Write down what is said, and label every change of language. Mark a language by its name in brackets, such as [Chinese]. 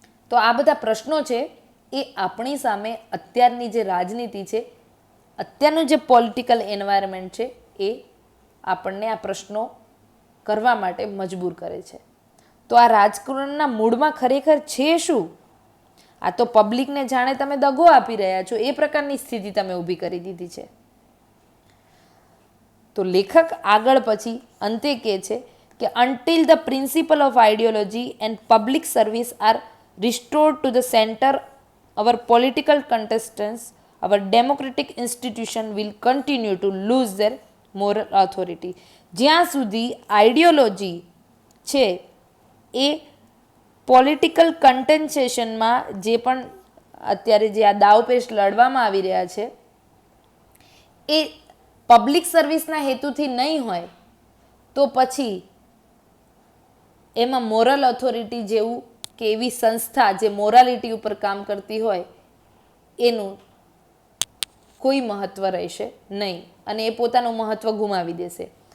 [Gujarati] તો આ બધા પ્રશ્નો છે એ આપણી સામે અત્યારની જે રાજનીતિ છે, અત્યારનું જે પોલિટિકલ એન્વાયરમેન્ટ છે એ આપણને આ પ્રશ્નો કરવા માટે મજબૂર કરે છે. તો આ રાજકારણના મૂળમાં ખરેખર છે શું? આ તો પબ્લિકને જાણે તમે દગો આપી રહ્યા છો એ પ્રકારની સ્થિતિ તમે ઊભી કરી દીધી છે. તો લેખક આગળ પછી અંતે કહે છે કે [English] until the principle of ideology and public service are restored to the center, our political contestants, our democratic institution will continue to lose their moral authority. [Gujarati] જ્યાં સુધી આઈડિયોલોજી છે એ પોલિટિકલ કન્ટેન્સેશનમાં જે પણ અત્યારે જે આ દાવપેચ લડવામાં આવી રહ્યા છે એ પબ્લિક સર્વિસના હેતુથી નહીં હોય તો પછી એમાં મોરલ ઓથોરિટી જેવું કે એવી સંસ્થા જે મોરાલિટી ઉપર કામ કરતી હોય એનું કોઈ મહત્વ રહેશે નહીં અને એ પોતાનું મહત્વ ગુમાવી દેશે.